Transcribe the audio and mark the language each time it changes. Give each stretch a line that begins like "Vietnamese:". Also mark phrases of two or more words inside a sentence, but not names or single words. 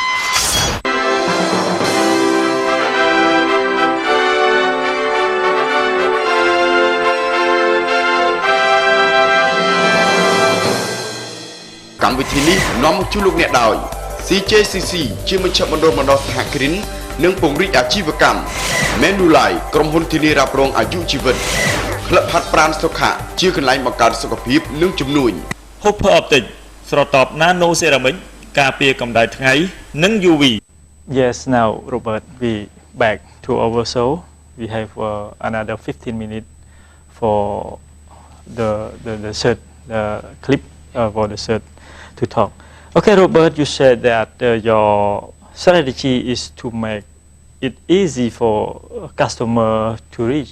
Khmer: កម្មវិធីនេះនាំមកជូនលោកអ្នកដោយ CJCC ជាមជ្ឈមណ្ឌលបណ្ដុះសហគ្រិននិងពង្រីកអាជីវកម្ម Manulife ក្រុមហ៊ុនធានារ៉ាប់រងអាយុជីវិតក្លឹបហាត់ប្រាណសុខៈជាកន្លែងបង្កើតសុខភាពនិងជំនួយ Hopper Optic ស្រទាប់ Nano Ceramic ការពារកម្ដៅថ្ងៃនិង UV
English: Yes, now Robert, we back to our show. We have another 15 minutes for the third clip for the third to talk. Okay, Robert, you said that your strategy is to make it easy for a customer to reach.